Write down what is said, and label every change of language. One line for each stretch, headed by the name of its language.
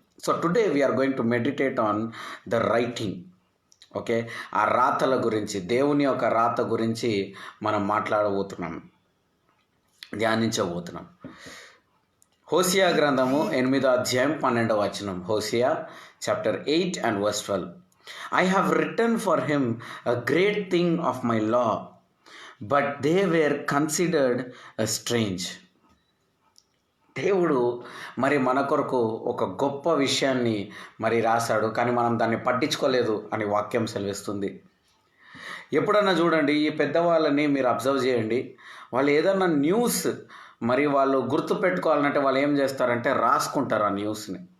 English: So today we're going to meditate on the writing.
Telugu: Okay, ఆ రాతల గురించి, దేవుని యొక్క రాత గురించి మనం మాట్లాడబోతున్నాం, ధ్యానించబోతున్నాం. హోసియా గ్రంథము 8వ అధ్యాయం 12వ వచనం. Hosea
English: Chapter 8 and verse 12. I have written for him a great thing of my law, but they were considered strange.
Telugu: దేవుడు మరి మన కొరకు ఒక గొప్ప విషయాన్ని మరి రాశాడు, కానీ మనం దాన్ని పట్టించుకోలేదు అని వాక్యం సెలవిస్తుంది. ఎప్పుడన్నా చూడండి, ఈ పెద్దవాళ్ళని మీరు అబ్జర్వ్ చేయండి. వాళ్ళు ఏదన్నా న్యూస్ మరి వాళ్ళు గుర్తు పెట్టుకోవాలంటే వాళ్ళు ఏం చేస్తారంటే రాసుకుంటారు ఆ న్యూస్ని.